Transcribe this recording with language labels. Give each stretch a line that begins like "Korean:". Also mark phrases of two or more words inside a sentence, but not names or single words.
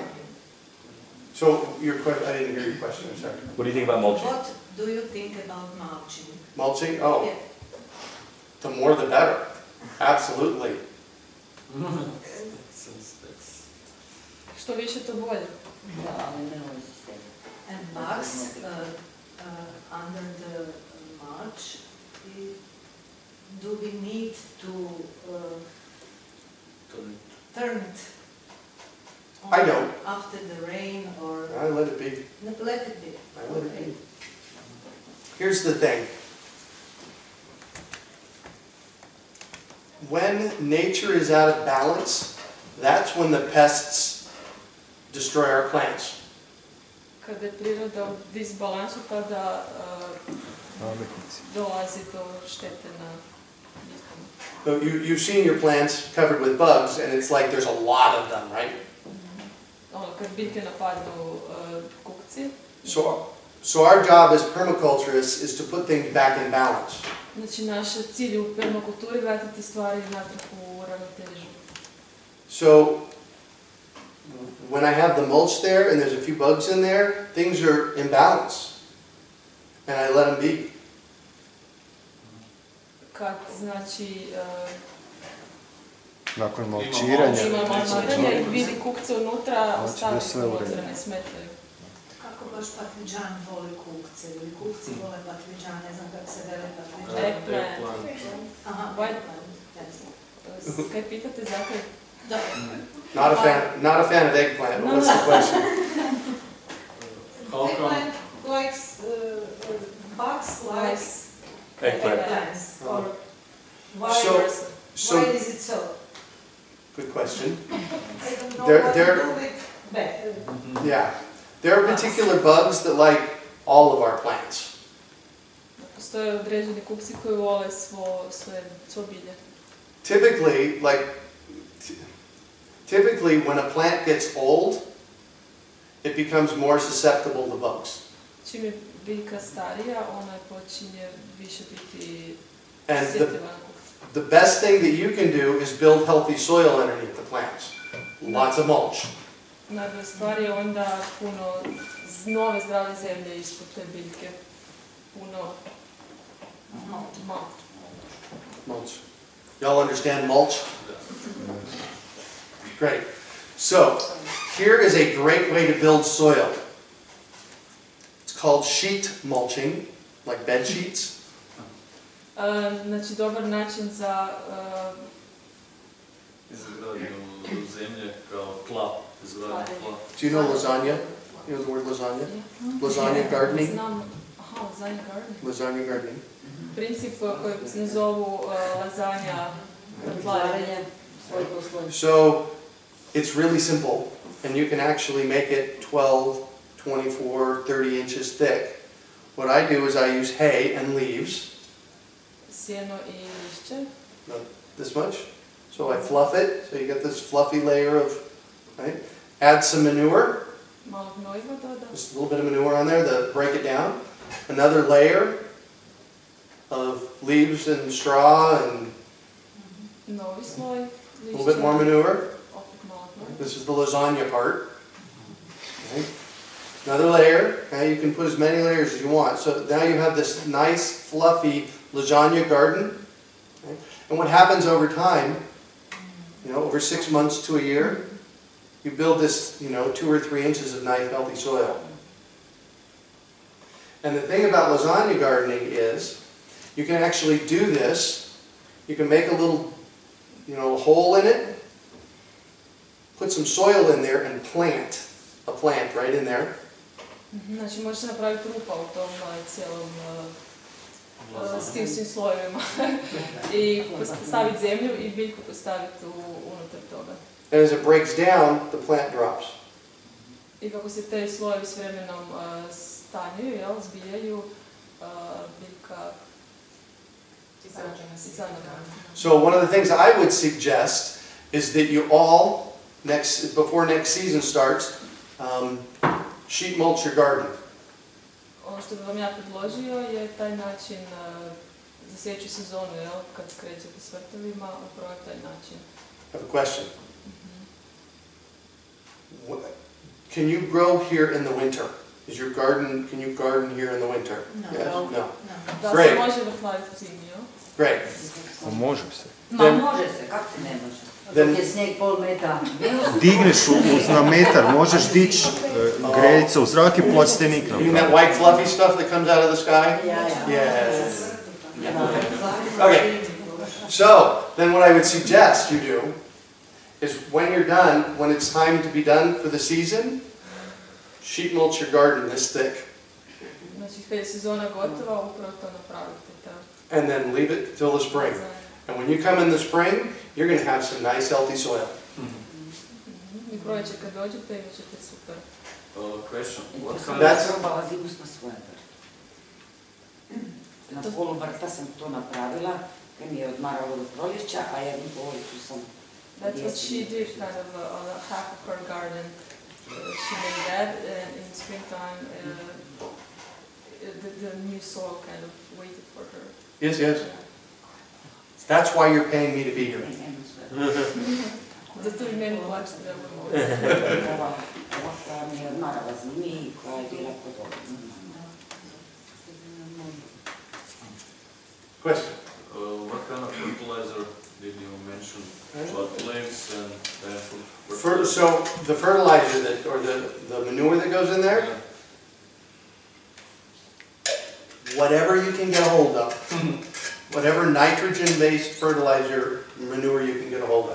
English: So, I didn't hear your question, I'm sorry. What do you think about mulching? What do you think about mulching? Mulching? Oh, Yeah. the more the better. Absolutely.
Croatian: Što više to bolje.
English: And bugs under the mulch, do we need to turn it on I don't. after the rain or I let it be. let it be? I let it be. Here's the thing. When nature is out of balance, that's when the pests destroy our plants.
Croatian: Kada je priroda u disbalansu, tada dolazi do štete na biljkama.
English: So you've seen your plants covered with bugs, and it's like there's a lot of them, right?
Croatian: Kad biljke napadnu kukci.
English: So our job as permaculturists is to put things back in balance.
Croatian: Znači, naš cilj u permakulturi vratiti stvari natrag u ravnotežu.
English: So when I have the mulch there and there's a few bugs in there, things are in balance, and I let them be.
Croatian: Kad, znači, nakon malčiranja, ima malčiranja i vidi kukce unutra, ostavi se unutra, ne smetaju. Kako baš patliđan voli kukce ili kukci vole patliđan, ne znam kako se vele patliđan. Eggplant. Aha, kaj pitate zakaj? Da.
English: Not a fan of eggplant, but what's the question? Eggplant likes, bugs likes eggplants. Or why is it so? Good question. I don't know what to do with better. Yeah. There are particular bugs that like all of our plants.
Croatian: Postoje određeni kukci koji vole svo bilje.
English: Typically, when a plant gets old, it becomes more susceptible to bugs.
Croatian: Čim je biljka starija, ona počinje više biti
English: And
Croatian: osjetljiva na kukce.
English: the best thing that you can do is build healthy soil underneath the plants. Lots of mulch.
Croatian: Najbolja stvar je onda puno nove zdrave zemlje ispod te biljke. Puno
English: Mulch. Y'all understand mulch? Great. So, here is a great way to build soil. It's called sheet mulching, like bed sheets.
Croatian: Znači, dobar način za izgradnju zemlje kao tla, izgradnju tla.
English: Do you know lasagna? You know the word lasagna? Lasagna gardening? Znam, lasagna gardening. Lasagna gardening.
Croatian: Princip koji se zovu lasagna tlarenje.
English: So, it's really simple, and you can actually make it 12, 24, 30 inches thick. What I do is I use hay and leaves.
Croatian: Sjeno i lišće.
English: This much. So I fluff it, so you get this fluffy layer of, right? Add some manure.
Croatian: Malo gnojiva doda.
English: Just a little bit of manure on there to break it down. Another layer of leaves and straw and
Croatian: Novi sloj lišća.
English: a little bit more manure.
Croatian: Opet malo gnojiva.
English: This is the lasagna part. Okay. Another layer. Now you can put as many layers as you want. So now you have this nice, fluffy lasagna garden. Okay. And what happens over time, over 6 months to a year, you build this, 2 or 3 inches of nice, healthy soil. And the thing about lasagna gardening is, you can actually do this. You can make a little, hole in it, put some soil in there, and plant a plant right in there.
Croatian: Znači, možete napraviti rupa u tom cijelom s tim svim slojevima i staviti zemlju i biljku postaviti unutar toga.
English: And as it breaks down, the plant drops.
Croatian: I kako se te slojevi s vremenom stanjuju, jel, zbijaju, biljka izanjena.
English: So one of the things I would suggest is that you all, before next season starts, sheet mulch your garden.
Croatian: Ono što bih vam ja predložio je taj način za sljedeću sezonu, jel, kad skrećete s vrtovima, upravo taj način.
English: I have a question. Can you grow here in the winter? Can you garden here in the winter? No. Yes? No.
Croatian: Da
English: Great.
Croatian: se može vrtlariti zimi, jel?
English: Great.
Croatian: Može se. Ma može se, kako se ne može? Dok je snijeg pol metra minus. Digneš na metar, možeš dići greljice u zrak i plastenik.
English: You mean that white fluffy stuff that comes out of the sky? Yeah. Yes. Okay. So, then what I would suggest you do is when you're done, when it's time to be done for the season, sheet mulch your garden this thick.
Croatian: Znači, kad je sezona gotova, upravo to napravite.
English: And then leave it till the spring. And when you come in the spring, you're going to have some nice healthy soil.
Croatian: I proljeće kad dođete, imat ćete super.
English: Question.
Croatian: Probala zimsku svoje vrta. Na polu vrta sam to napravila, jer mi je odmaralo do proljeća, a jednu policu sam...
English: That's what she did, kind of on half of her garden. She made that, and in springtime, the new soil kind of waited for her. Yes, yes. That's why you're paying me to be here.
Croatian: Zato i meni plaćate da Ova koja mi je odmarala zimi, koja je bila pod
English: Question? What kind of fertilizer did you mention? About leaves and So the fertilizer or the manure that goes in there, whatever you can get a hold of, whatever nitrogen-based fertilizer manure you can get a hold of.